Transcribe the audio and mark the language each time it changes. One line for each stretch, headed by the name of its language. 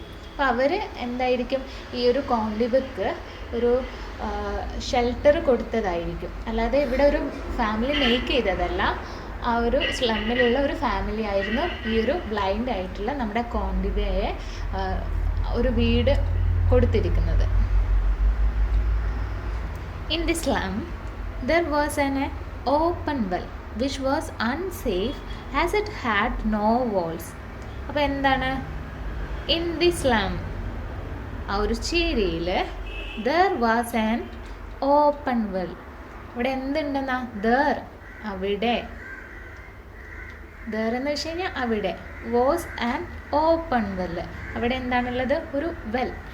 Malayalam: അപ്പോൾ അവർ എന്തായിരിക്കും, ഈ ഒരു കോണ്ടിബക്ക് ഒരു ഷെൽട്ടർ കൊടുത്തതായിരിക്കും. അല്ലാതെ ഇവിടെ ഒരു ഫാമിലി മേക്ക് ചെയ്തതല്ല. ആ ഒരു സ്ലമ്മിലുള്ള ഒരു ഫാമിലി ആയിരുന്നു ഈ ഒരു ബ്ലൈൻഡ് ആയിട്ടുള്ള നമ്മുടെ കോണ്ടിബയെ ഒരു വീട് കൊടുത്തിരിക്കുന്നത്.
English: In the slum, there was an open well which was unsafe as it had no walls.
Malayalam: അപ്പോൾ എന്താണ്?
English: in the slum,
Malayalam: ആ ഒരു ചേരിയിൽ
English: there was an open well.
Malayalam: ഇവിടെ എന്തുണ്ടെന്നാ? there, അവിടെ. there എന്ന് വെച്ച് കഴിഞ്ഞാൽ അവിടെ.
English: was an open well.
Malayalam: അവിടെ എന്താണുള്ളത്? ഒരു വെൽ.